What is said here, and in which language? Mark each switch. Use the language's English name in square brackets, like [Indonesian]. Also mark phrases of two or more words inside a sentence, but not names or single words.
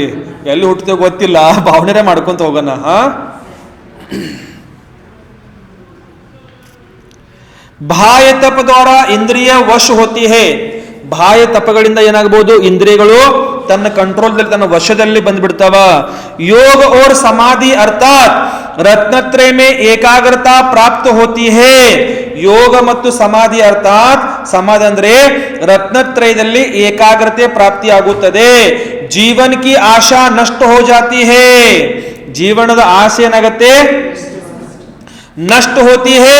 [Kannada] ಎಲ್ಲಿ ಹುಟ್ಟತೇವೆ ಗೊತ್ತಿಲ್ಲ, ಭಾವನೆರೇ ಮಾಡ್ಕೊಂತ ಹೋಗೋಣ. [Hindi] बाह्य तप द्वार इंद्रिय वश होती है. [Kannada] ಬಾಹ್ಯ ತಪಗಳಿಂದ ಏನಾಗಬಹುದು, ಇಂದ್ರಿಯಗಳು ತನ್ನ ಕಂಟ್ರೋಲ್ದಲ್ಲಿ, ತನ್ನ ವಶದಲ್ಲಿ ಬಂದ್ಬಿಡ್ತಾವ. [Hindi] ಯೋಗ और समाधि अर्थात रत्नत्रय में एकाग्रता प्राप्त होती है. [Kannada] ಯೋಗ ಮತ್ತು ಸಮಾಧಿ ಅರ್ಥಾತ್ ಸಮಾಧಿ ಅಂದ್ರೆ ರತ್ನತ್ರಯದಲ್ಲಿ ಏಕಾಗ್ರತೆ ಪ್ರಾಪ್ತಿಯಾಗುತ್ತದೆ. [Hindi] जीवन की आशा नष्ट हो जाती है. [Kannada] ಜೀವನದ ಆಸೆ ಏನಾಗತ್ತೆ, [Hindi] नष्ट होती है.